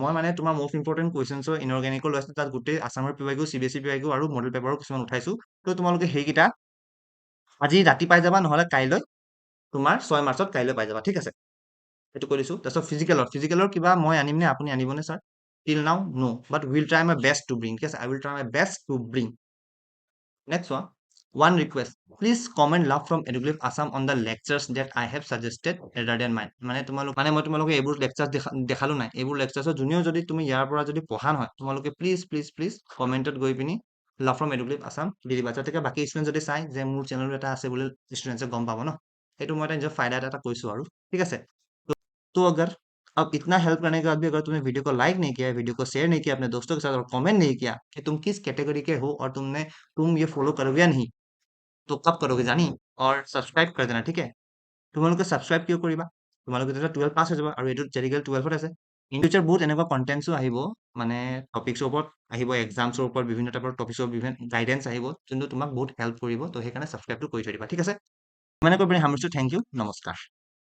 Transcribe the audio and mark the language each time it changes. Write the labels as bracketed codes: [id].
[as] মই মানে তোমাৰ মষ্ট ইম্পৰ্টেণ্ট কুৱেশ্যনছৰ ইনঅৰ্গেনিকৰ লৈ আছোঁ, তাত গোটেই আছামৰ PYQ, CBSE PYQ আৰু মডেল পেপাৰো কিছুমান উঠাইছোঁ। তো তোমালোকে সেইকেইটা আজি ৰাতি পাই যাবা, নহ'লে কাইলৈ তোমাৰ 6 মাৰ্চত কাইলৈ পাই যাবা, ঠিক আছে? এইটো কৈ দিছোঁ। তাৰপিছত ফিজিকেলৰ কিবা মই আনিম নে আপুনি আনিবনে sir? [en] till now no, but will try my best to bring, [as] ঠিক আছে? [en] I will try my best to bring. Next [as] চোৱা, [en] one request, please comment love from Educlip Assam on the lectures that I have suggested rather than mine। [as] মানে মই তোমালোকে এইবোৰ lecture দেখালো নাই, এইবোৰ লেকচাৰ্ছত যোনেও যদি তুমি ইয়াৰ পৰা যদি পঢ়া নহয়, তোমালোকে প্লিজ কমেণ্টত গৈ পিনি লাভ ফ্ৰম এডুক্লিপ আছাম দি দিবা, যাতে বাকী ষ্টুডেণ্ট যদি চাই যে মোৰ চেনেল এটা আছে বুলি ষ্টুডেণ্টছে গম পাব ন। সেইটো মই এটা নিজৰ ফাইদা এটা কৈছোঁ আৰু, ঠিক আছে? [hi] तो अगर अब इतना हेल्प करने के बाद भी अगर तुमने वीडियो को लाइक नहीं किया है, वीडियो को शेयर नहीं किया अपने दोस्तों के साथ और कमेंट नहीं किया कि तुम किस कैटेगरी के हो और तुम ये फॉलो करोगे या नहीं, तो कब करोगे [as] জানি? [hi] और सब्सक्राइब कर देना, [as] ঠিক আছে? তোমালোকে ছাবস্ক্ৰাইব কিয় কৰিবা? তোমালোকে তেতিয়া 12 পাছ হৈ যাবা আৰু এইটো জেডিকেল 12ত আছে। ইন ফিউচাৰ বহুত এনেকুৱা কণ্টেণ্টছো আহিব, মানে টপিকছৰ ওপৰত আহিব, এক্সামছৰ ওপৰত বিভিন্ন টাইপৰ টপিকছৰ বিভিন্ন গাইডেন্স আহিব, যোনটো তোমাক বহুত হেল্প কৰিব। তো সেইকাৰণে ছাবস্ক্ৰাইবটো কৰি থৈ দিবা, ঠিক আছে? ইমানে কৈ পিনি সামৰিছোঁ। [en] thank you, [as] নমস্কাৰ।